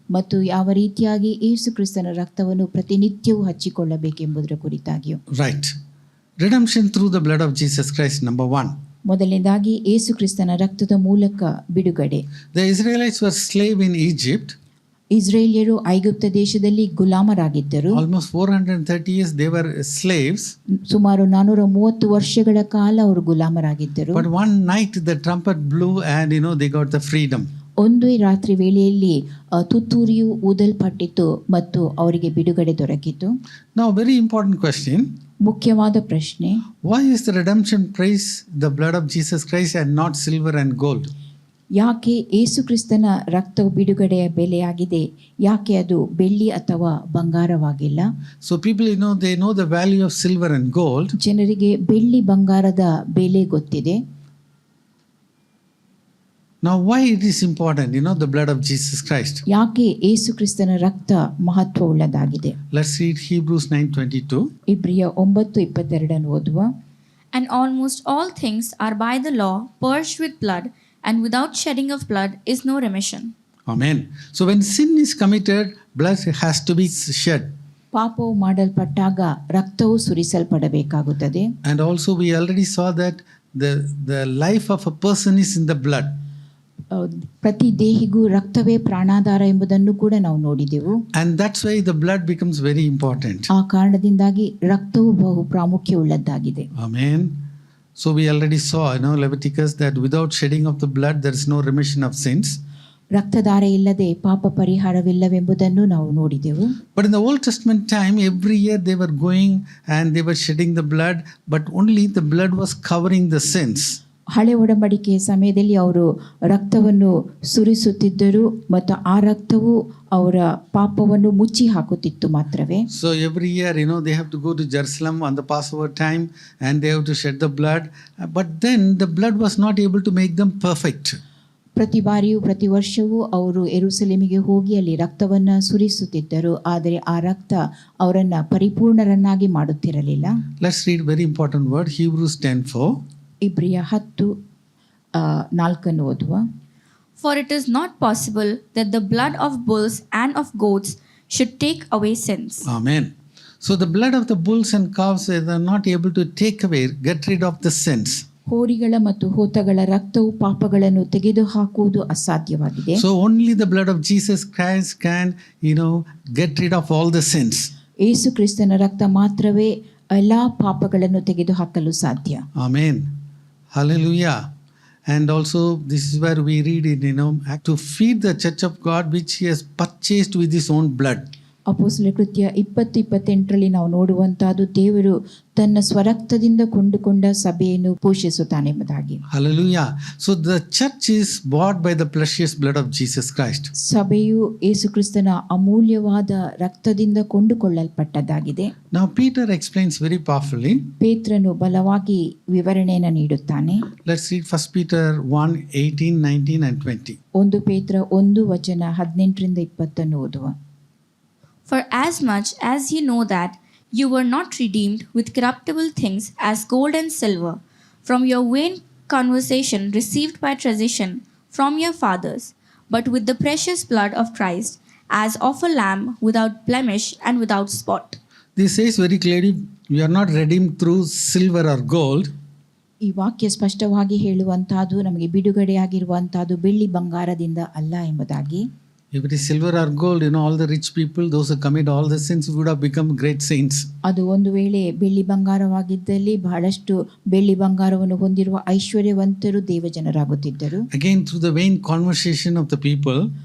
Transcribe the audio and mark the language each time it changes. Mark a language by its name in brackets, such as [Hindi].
[Kannada] ಮತ್ತು ಯಾವ ರೀತಿಯಾಗಿ ಯೇಸು ಕ್ರಿಸ್ತನ ರಕ್ತವನ್ನು ಪ್ರತಿನಿತ್ಯವೂ ಹಚ್ಚಿಕೊಳ್ಳಬೇಕೆಂಬುದರ ಕುರಿತಾಗಿಯೂ. [English] Right. Redemption through the blood of Jesus Christ, number 1. [Kannada] ಮೊದಲನೇದಾಗಿ ಯೇಸು ಕ್ರಿಸ್ತನ ರಕ್ತದ ಮೂಲಕ ಬಿಡುಗಡೆ. [English] The Israelites were slave in Egypt. [Kannada] ಇಸ್ರೇಲಿಯರು ಐಗುಪ್ತ ದೇಶದಲ್ಲಿ ಗುಲಾಮರಾಗಿದ್ದರು. [English] Almost 430 years they were slaves. [Kannada] ಸುಮಾರು 430 ವರ್ಷಗಳ ಕಾಲ ಅವರು ಗುಲಾಮರಾಗಿದ್ದರು. [English] But one night the trumpet blew and they got the freedom. [Kannada] ಒಂದು ರಾತ್ರಿ ವೇಳೆಯಲ್ಲಿ ತುತ್ತೂರಿಯು ಊದಲ್ಪಟ್ಟಿತು ಮತ್ತು ಅವರಿಗೆ ಬಿಡುಗಡೆ ದೊರಕಿತು. [English] Now very important question. [Kannada] ಮುಖ್ಯವಾದ ಪ್ರಶ್ನೆ, [English] why is the redemption price the blood of Jesus Christ and not silver and gold? [Kannada] ಯಾಕೆ ಯೇಸು ಕ್ರಿಸ್ತನ ರಕ್ತವು ಬಿಡುಗಡೆಯ ಬೆಲೆಯಾಗಿದೆ, ಯಾಕೆ ಅದು ಬೆಳ್ಳಿ ಅಥವಾ ಬಂಗಾರವಾಗಿಲ್ಲ? [English] So people they know the value of silver and gold. [Kannada] ಜನರಿಗೆ ಬೆಳ್ಳಿ ಬಂಗಾರದ ಬೆಲೆ ಗೊತ್ತಿದೆ. [English] Now why it is important the blood of Jesus Christ? [Kannada] ಯಾಕೆ ಯೇಸು ಕ್ರಿಸ್ತನ ರಕ್ತ ಮಹತ್ವವುಳ್ಳದಾಗಿದೆ? [English] Let's read Hebrews 9:22. [Kannada] ಇಬ್ರಿಯ 9:22 ಅನ್ನು ಓದುವ. [English] And almost all things are by the law purged with blood, and without shedding of blood is no remission. Amen. So when sin is committed, blood has to be shed. [Kannada] ಪಾಪವು ಮಾಡಲ್ಪಟ್ಟಾಗ ರಕ್ತವು ಸುರಿಸಲ್ಪಡಬೇಕಾಗುತ್ತದೆ. [English] And also we already saw that the life of a person is in the blood. [Kannada] ಪ್ರತಿ ದೇಹಿಗೂ ರಕ್ತವೇ ಪ್ರಾಣಾಧಾರ ಎಂಬುದನ್ನು ಕೂಡ ನಾವು ನೋಡಿದೆವು. [English] And that's why the blood becomes very important. [Kannada] ಆ ಕಾರಣದಿಂದಾಗಿ ರಕ್ತವು ಬಹು ಪ್ರಾಮುಖ್ಯವುಳ್ಳದ್ದಾಗಿದೆ. [English] Amen. So we already saw Leviticus that without shedding of the blood there is no remission of sins. [Kannada] ರಕ್ತಧಾರೆ ಇಲ್ಲದೆ ಪಾಪ ಪರಿಹಾರವಿಲ್ಲವೆಂಬುದನ್ನು ನಾವು ನೋಡಿದೆವು. [English] But in the Old Testament time, every year they were going and they were shedding the blood, but only the blood was covering the sins. [Kannada] ಹಳೆ ಒಡಂಬಡಿಕೆಯ ಸಮಯದಲ್ಲಿ ಅವರು ರಕ್ತವನ್ನು ಸುರಿಸುತ್ತಿದ್ದರು ಮತ್ತು ಆ ರಕ್ತವು ಅವರ ಪಾಪವನ್ನು ಮುಚ್ಚಿ ಹಾಕುತ್ತಿತ್ತು ಮಾತ್ರವೇ. [English] So every year, they have to go to Jerusalem on the Passover time and they have to shed the blood. But then the blood was not able to make them perfect. [Kannada] ಪ್ರತಿ ಬಾರಿಯೂ ಪ್ರತಿ ವರ್ಷವೂ ಅವರು ಯೆರೂಸಲೇಮಿಗೆ ಹೋಗಿ ಅಲ್ಲಿ ರಕ್ತವನ್ನು ಸುರಿಸುತ್ತಿದ್ದರು, ಆದರೆ ಆ ರಕ್ತ ಅವರನ್ನು ಪರಿಪೂರ್ಣರನ್ನಾಗಿ ಮಾಡುತ್ತಿರಲಿಲ್ಲ. [English] Let's read very important word, Hebrews 10:4. [Kannada] ಇಬ್ರಿಯ 10:4 ಓದುವ. [English] For it is not possible that the blood of bulls and of goats should take away sins. Amen. So the blood of the bulls and calves, they are not able to take away, get rid of the sins. [Kannada] ಹೋರಿಗಳ ಮತ್ತು ಹೋತಗಳ ರಕ್ತವು ಪಾಪಗಳನ್ನು ತೆಗೆದುಹಾಕುವುದು ಅಸಾಧ್ಯವಾಗಿದೆ. [English] So only the blood of Jesus Christ can, get rid of all the sins. [Kannada] ಯೇಸು ಕ್ರಿಸ್ತನ ರಕ್ತ ಮಾತ್ರವೇ ಎಲ್ಲಾ ಪಾಪಗಳನ್ನು ತೆಗೆದುಹಾಕಲು ಸಾಧ್ಯ. [English] Amen. Hallelujah. And also this is where we read it, to feed the church of God which he has purchased with his own blood. [Kannada] ಅಪೊಸ್ತಲರ ಕೃತ್ಯ 20:28 ನಾವು ನೋಡುವಂತಹದ್ದು ದೇವರು ತನ್ನ ಸ್ವರಕ್ತದಿಂದ ಕೊಂಡುಕೊಂಡ ಸಭೆಯನ್ನು ಪೋಷಿಸುತ್ತಾನೆಂಬುದಾಗಿ. [English] Hallelujah. So the church is bought by the precious blood of Jesus Christ. [Kannada] ಸಭೆಯು ಯೇಸು ಕ್ರಿಸ್ತನ ಅಮೂಲ್ಯವಾದ ರಕ್ತದಿಂದ ಕೊಂಡುಕೊಳ್ಳಲ್ಪಟ್ಟದ್ದಾಗಿದೆ. [English] Now Peter explains very powerfully. [Kannada] ಪೇತ್ರನು ಬಲವಾಗಿ ವಿವರಣೆಯನ್ನು ನೀಡುತ್ತಾನೆ. [English] Let's read 1 Peter 1:18, 19 and 20. [Kannada] 1 ಪೇತ್ರ 1:18-20 ಓದುವ. [English] For as much as ye know that you were not redeemed with corruptible things as gold and silver from your vain conversation received by tradition from your fathers, but with the precious blood of Christ, as of a lamb without blemish and without spot. This says very clearly, we are not redeemed through silver or gold. [Kannada] ಈ ವಾಕ್ಯ ಸ್ಪಷ್ಟವಾಗಿ ಹೇಳುವಂತಹದ್ದು ನಮಗೆ ಬಿಡುಗಡೆಯಾಗಿರುವಂತಹದ್ದು ಬೆಳ್ಳಿ ಬಂಗಾರದಿಂದ ಅಲ್ಲ ಎಂಬುದಾಗಿ. [English] If it is silver or gold, all the rich people, those who commit all the sins would have become great saints. [Kannada] ಅದು ಒಂದು ವೇಳೆ ಬೆಳ್ಳಿ ಬಂಗಾರವಾಗಿದ್ದಲ್ಲಿ ಬಹಳಷ್ಟು ಬೆಳ್ಳಿ ಬಂಗಾರವನ್ನು ಹೊಂದಿರುವ ಐಶ್ವರ್ಯವಂತರು ದೇವಜನರಾಗುತ್ತಿದ್ದರು. [English] Again, through the vain conversation of the people.